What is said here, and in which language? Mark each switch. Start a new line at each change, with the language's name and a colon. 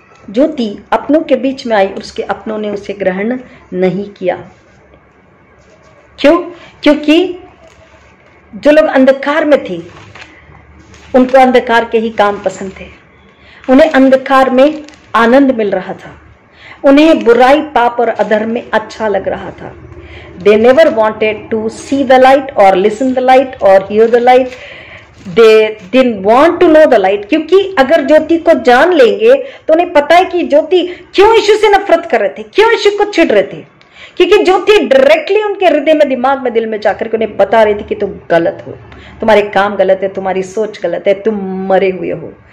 Hindi: ज्योति अपनों के बीच में आई, उसके अपनों ने उसे ग्रहण नहीं किया। क्यों? क्योंकि जो लोग अंधकार में थे उनको अंधकार के ही काम पसंद थे, उन्हें अंधकार में आनंद मिल रहा था, उन्हें बुराई, पाप और अधर्म में अच्छा लग रहा था।
English: They never wanted to see the light or listen the light or hear the light. They didn't want to know the light.
Hindi: क्योंकि अगर ज्योति को जान लेंगे तो उन्हें पता है कि ज्योति क्यों यीशु से नफरत कर रहे थे, क्यों यीशु को चिढ़ रहे थे, क्योंकि ज्योति डायरेक्टली उनके हृदय में, दिमाग में, दिल में जाकर के उन्हें बता रही थी कि तुम गलत हो, तुम्हारे काम गलत है, तुम्हारी सोच गलत है, तुम मरे हुए हो।